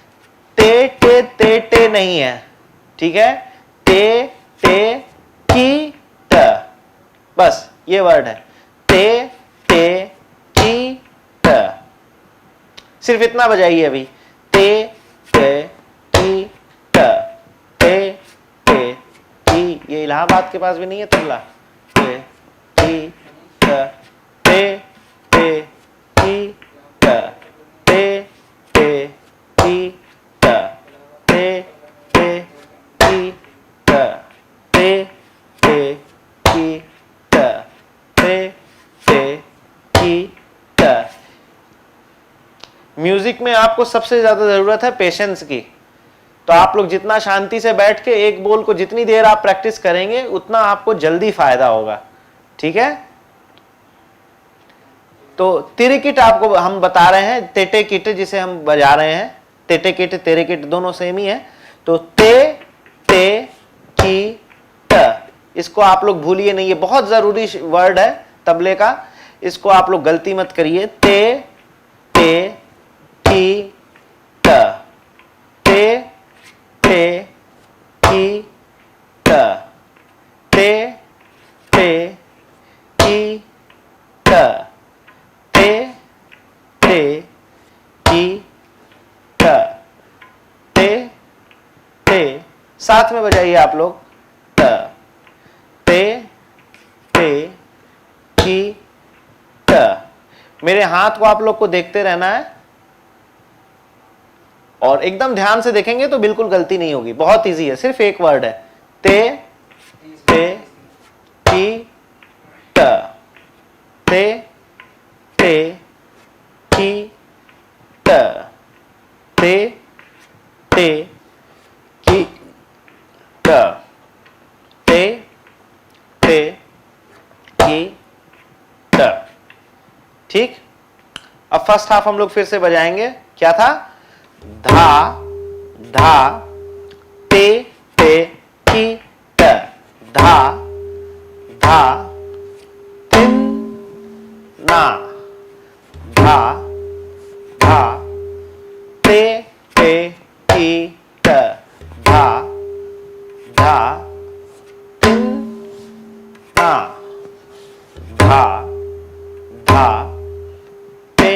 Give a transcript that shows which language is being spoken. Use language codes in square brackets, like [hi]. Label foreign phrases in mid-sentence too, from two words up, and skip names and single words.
[hi] ते नहीं है, ठीक है, ते की त, बस ये वर्ड है, ते की त, सिर्फ इतना बजाइए अभी, ते की त, ते की, ये इलाहाबाद के पास भी नहीं है तबला, ते की त, ते की त, ते की त, ते की त, ते की त, ते की त। म्यूजिक में आपको सबसे ज्यादा जरूरत है पेशेंस की, तो आप लोग जितना शांति से बैठ के एक बोल को जितनी देर आप प्रैक्टिस करेंगे उतना आपको जल्दी फायदा होगा, ठीक है। तो तिरिकिट आपको हम बता रहे हैं, तेटे किट जिसे हम बजा रहे हैं, तेटे किट तेरे किट दोनों सेम ही है, तो ते की त, इसको आप लोग भूलिए नहीं, ये बहुत जरूरी वर्ड है तबले का, इसको आप लोग गलती मत करिए, ते की त, ते की त, ते की त, ते की त, ते साथ में बजाइए आप लोग, त, ते की त। मेरे हाथ को आप लोग को देखते रहना है और एकदम ध्यान से देखेंगे तो बिल्कुल गलती नहीं होगी, बहुत इजी है, सिर्फ एक वर्ड है, ते की त, ते की त, ते की त, ते की त, ठीक। अब [en] first half [hi] हम लोग फिर से बजाएंगे, क्या था, धा धा ते पे की ट धा धा तिन ना धा धा ते पे की ट धा धा तिन ना धा धा ते